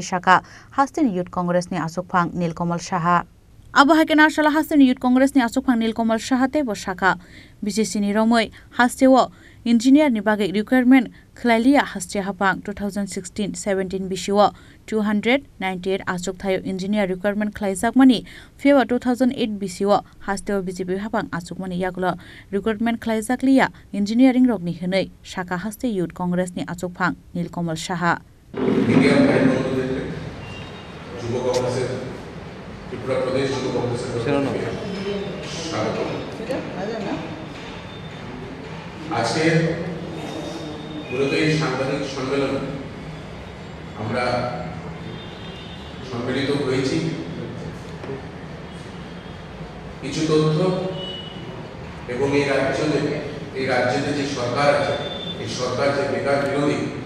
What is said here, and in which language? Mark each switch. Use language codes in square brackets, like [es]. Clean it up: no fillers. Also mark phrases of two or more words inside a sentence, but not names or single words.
[trp] shaka Hastini Youth Congress ni asukphang Nilkamal Saha Abuhai Karakshala Hastini Youth Congress ni asukphang Nilkamal Saha te bo shaka BCC ni romoi hastewo engineer ni bage requirement khlailia haste hapang 2016-17 bishiwo 298 asuk thayo engineer requirement khlaijak mani February 2008 bishiwo hastewo BJP hapang asuk mani yaklo recruitment khlaijak liya engineering rokni hinai shaka haste youth congress ni asuk phang Nilkamal Saha [bn] যুব কংগ্রেসের ত্রিপুরা প্রদেশ যুব কংগ্রেসের আজকে মূলত এই সাংবাদিক সম্মেলন আমরা সম্মিলিত হয়েছি কিছু তথ্য এবং এই রাজ্যে যে সরকার আছে এই সরকার যে বেকার বিরোধী